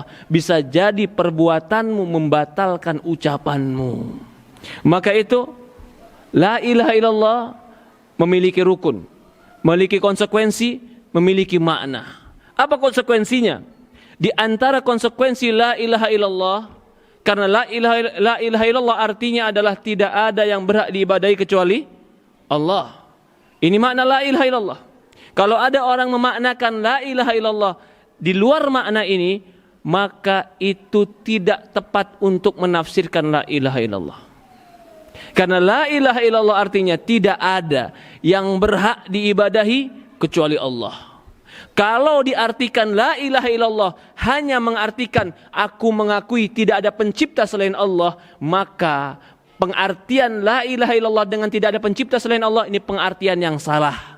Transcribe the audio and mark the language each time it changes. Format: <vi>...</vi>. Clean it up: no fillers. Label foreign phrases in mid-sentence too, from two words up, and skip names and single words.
<id>Bisa jadi perbuatanmu membatalkan ucapanmu. Maka itu,</id> <ar>لا إله إلا الله</ar> <id>memiliki rukun, memiliki konsekuensi, memiliki makna. Apa konsekuensinya? Di antara konsekuensi</id> <ar>لا إله إلا الله,</ar> <id>karena</id> <ar>لا إله إلا الله</ar> <id>artinya adalah tidak ada yang berhak diibadahi kecuali Allah. Ini makna</id> <ar>لا إله إلا الله.</ar> <id>Kalau ada orang memaknakan</id> <ar>لا إله إلا الله</ar> <id>di luar makna ini, maka itu tidak tepat untuk menafsirkan</id> <ar>لا إله إلا الله.</ar> <id>Karena</id> <ar>لا إله إلا الله</ar> <id>artinya tidak ada yang berhak diibadahi kecuali Allah. Kalau diartikan</id> <ar>لا إله إلا الله</ar> <id>hanya mengartikan aku mengakui tidak ada pencipta selain Allah, maka pengertian</id> <ar>لا إله إلا الله</ar> <id>dengan tidak ada pencipta selain Allah ini pengertian yang salah.</id>